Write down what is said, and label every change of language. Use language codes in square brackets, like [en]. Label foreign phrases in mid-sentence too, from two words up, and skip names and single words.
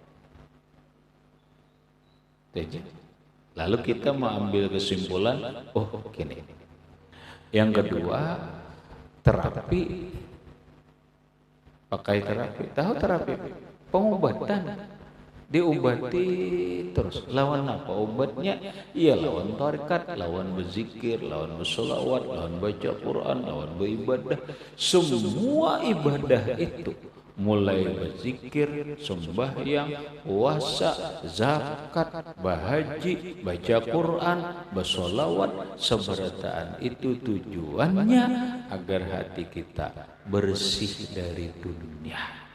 [id] Lalu kita mengambil kesimpulan, oh gini. Yang kedua, terapi. Pakai terapi. Tahu terapi? Pengobatan. Diobati terus. Lawan apa obatnya? Iya lawan tarekat, lawan berzikir, lawan bersolawat, lawan baca Quran, lawan beribadah. Semua ibadah itu, mulai berzikir, sembahyang, puasa, zakat, bahaji, baca Quran, bersolawat, seberataan itu tujuannya agar hati kita bersih dari dunia.